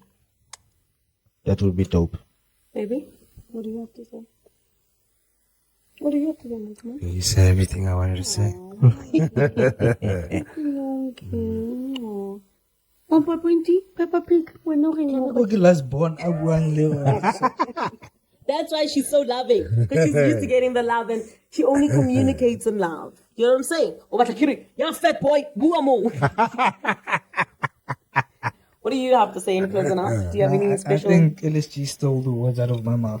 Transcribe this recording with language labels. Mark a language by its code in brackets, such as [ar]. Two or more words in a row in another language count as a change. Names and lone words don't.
[en] That would be dope. Baby, what do you have to say? What do you have to say, Monty? You said everything I wanted to say. Okay. Papa Pointy, Peppa Pig, we're not [tn] Go ke [en] last born [tn] a buang le wena. [en] That's why she's so loving. Because she's used to getting the love and she only communicates in love. You know what I'm saying? Oh, but you're a fat boy. Boo mo. What do you have to say in closing out? Do you have any special? I think LSG stole the words out of my mouth.